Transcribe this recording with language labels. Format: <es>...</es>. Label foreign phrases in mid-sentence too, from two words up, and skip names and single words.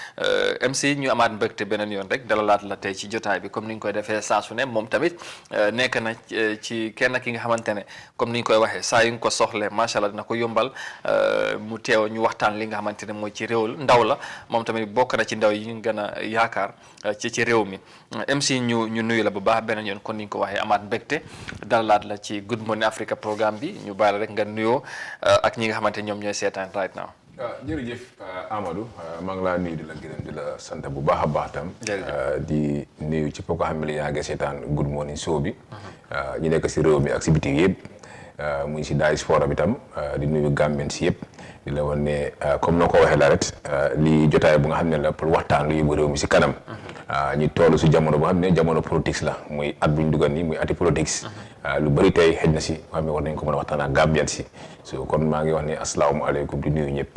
<wo>MC ñu amaat mbégte beneen yoon rek dalalaat la tey ci jotaay bi comme ni ñu koy defee saa su ne moom tamit nekk na ci kenn ki nga xamante ne comme ni ñu koy waxee saa yu nga ko soxlee</wo> <ar>ما شاء الله</ar> <wo>dina ko yombal mu teew ñu waxtaan li nga xamante ne mooy ci réew ndaw la moom tamit bokk na ci ndaw yi ñu gën a yaakaar ci réew mi MC ñu nuyu la bu baax beneen yoon kon ni ñu ko waxee amaat mbégte dalalaat la ci Good Morning Africa programme bi ñu bàyyi la rek nga nuyoo ak ñi nga xamante ñoom ñooy</wo> <en>right now.</en> <wo>Jërëjëf Amadou maa ngi laa nuyu di la gërëm di la sant bu baax a baax tam di nuyu ci ko xam ne yaa ngi seetaan Good Morning Show bi ñu nekk si réew mi ak si biti yëpp muy si diaspora bi tam di nuyu Gambien si yëpp di la wan ne comme noo ko waxee la rek lii jotaay bu nga xam ne la pour waxtaan lu yóbbu réew mi si kanam ñu toll si jamono boo xam ne jamono politique la muy at bu ñu dugal nii muy ati politique lu bëri tey xëj na si xam ne war nañ ko mën a waxtaan ak Gambien si so kon maa ngi wax ne asalaamaaleykum di nuyu ñëpp.</wo>